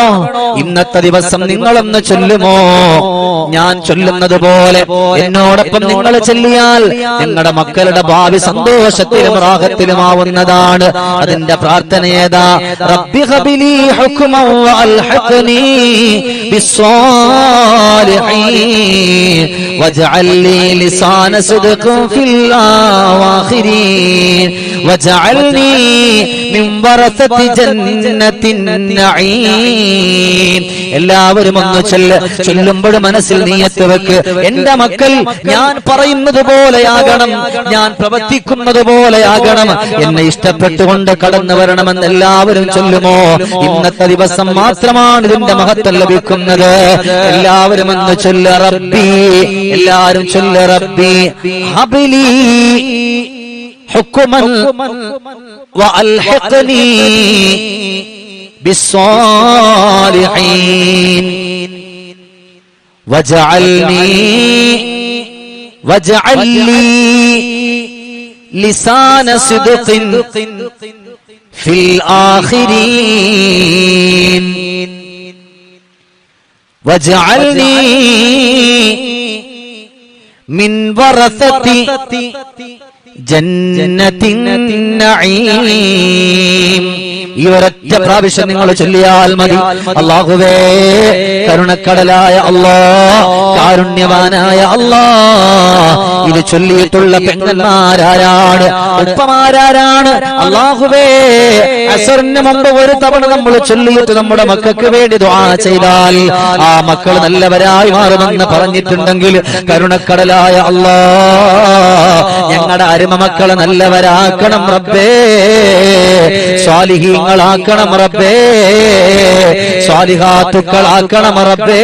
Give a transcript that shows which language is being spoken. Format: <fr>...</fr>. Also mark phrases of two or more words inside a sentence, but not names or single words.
<ml>ഇന്നത്തെ ദിവസം നിങ്ങളൊന്ന് ചൊല്ലുമോ? ഞാൻ ചൊല്ലുന്നത് പോലെ എന്നോടൊപ്പം നിങ്ങൾ ചൊല്ലിയാൽ നിങ്ങളുടെ മക്കളുടെ ഭാവി സന്തോഷത്തിലും റാഹത്തിലുമാവുന്നതാണ്. അതിന്റെ പ്രാർത്ഥന ഏതാ?</ml> <ar>رب هب لي حكما وألحقني بالصالحين واجعل لي لسان صدق في الآخرين واجعلني من ورثة جنة النعيم.</ar> <ml>എല്ലാവരും ഒന്ന് ചൊല്ലുമ്പോൾ മനസ്സിൽ നിയത്ത് വെക്ക്, എന്റെ മക്കൾ ഞാൻ പറയുന്നത് പോലെയാകണം, ഞാൻ പ്രവർത്തിക്കുന്നത് പോലെയാകണം, എന്നെ ഇഷ്ടപ്പെട്ടുകൊണ്ട് കടന്നു വരണമെന്ന് എല്ലാവരും ചൊല്ലുമോ? ഇന്നത്തെ ദിവസം മാത്രമാണ് ഇതിന്റെ മഹത്വം ലഭിക്കുന്നത്. എല്ലാവരും ഒന്ന് ചൊല്ല റബ്ബി, എല്ലാവരും ചൊല്ല</ml> <ar>رب هب لي حكما وألحقني بالصالحين واجعل لي لسان صدق في الآخرين واجعلني من ورثة جنة النعيم.</ar> <ml>ഈ ഒരൊറ്റ പ്രാവശ്യം നിങ്ങൾ ചൊല്ലിയാൽ മതി. അല്ലാഹുവേ, കരുണക്കടലായ അല്ലാഹ്, കാരുണ്യവാനായ അല്ലാഹ്, ഇത് ചൊല്ലിയിട്ടുള്ള പെങ്ങന്മാരാരാണ്, ഉപ്പമാരാരാണ്? അല്ലാഹുവേ, അസറിന് മുമ്പ് ഒരു തവണ നമ്മൾ ചൊല്ലിയിട്ട് നമ്മുടെ മക്കൾക്ക് വേണ്ടി ദുആ ചെയ്താൽ ആ മക്കൾ നല്ലവരായി മാറുമെന്ന് പറഞ്ഞിട്ടുണ്ടെങ്കിൽ കരുണക്കടലായ അല്ലാഹ്, ഞങ്ങളുടെ അരുമ മക്കളെ നല്ലവരാക്കണം റബ്ബേ, സ്വാലിഹീങ്ങളാക്കണം റബ്ബേ, സ്വാലിഹാത്തുക്കളാക്കണം റബ്ബേ.</ml>